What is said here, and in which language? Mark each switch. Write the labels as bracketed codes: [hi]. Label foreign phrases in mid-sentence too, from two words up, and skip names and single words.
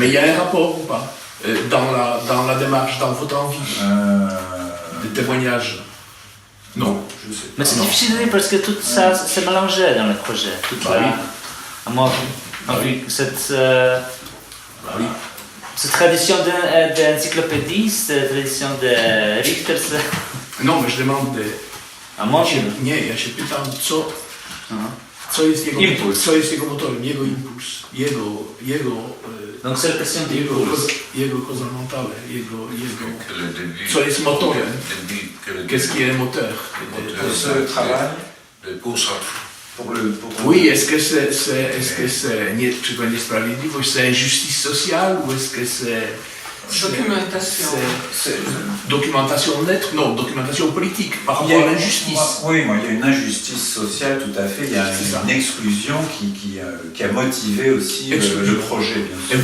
[fr] Mais il y a un rapport ou pas dans la démarche, dans votre envie de témoignage? Non. Je sais pas. Mais c'est Non. difficile à dire parce que tout ça s'est mélangé dans le projet. Toute Bah la- oui. À moi, Bah oui. cette cette tradition d'encyclopédie, cette tradition de Richter, [pl] No, my demam, a może... nie, ja się pytam, Aha. co jest jego Impuls. co jest jego motorem, jego impuls, jego [fr] Donc c'est la question d'impuls. [pl] jego [la] causa mentale, [pl] jego [fr] Que le début. [pl] co jest motorem, [fr] Que le qu'est-ce qui est moteur. Pour ce travail, pour ça. Oui, est-ce que c'est [pl] nie, czy to niesprawiedliwość, [fr] c'est injustice sociale, ou est-ce que c'est documentation nette, non, documentation politique par rapport à l'injustice. Oui, moi, il y a une injustice sociale, tout à fait. Il y a une exclusion qui a motivé aussi le projet, bien sûr.